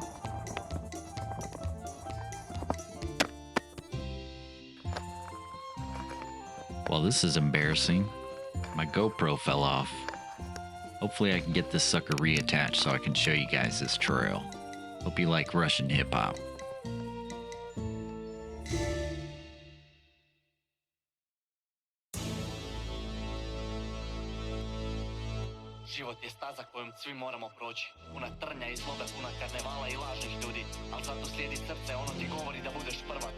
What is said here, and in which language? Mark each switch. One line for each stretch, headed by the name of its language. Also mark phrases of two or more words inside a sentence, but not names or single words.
English: Well, this is embarrassing. My GoPro fell off. Hopefully I can get this sucker reattached so I can show you guys this trail. Hope you like Russian hip-hop.
Croatian: Život je staza kojom svi moramo proći. Puna trnja i zlobe, puna karnevala i lažnih ljudi. Ali zato slijedi srce, ono ti govori da budeš prvak.